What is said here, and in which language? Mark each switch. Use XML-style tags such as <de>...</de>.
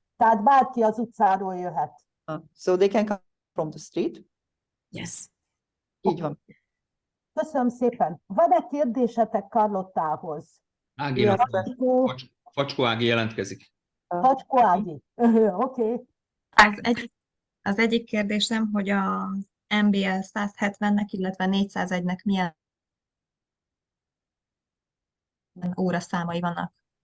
<hu>Tehát bárki az utcáról jöhet.</hu> <en>So they can come from the street? Yes.</en> <hu>Így van. Köszönöm szépen. Van-e kérdésetek Carlottához? Áginak, Facskó Ági jelentkezik. Facskó Ági. Oké. Az egyik kérdésem, hogy a MBL 170-nek, illetve 401-nek milyen óraszámai vannak?</hu>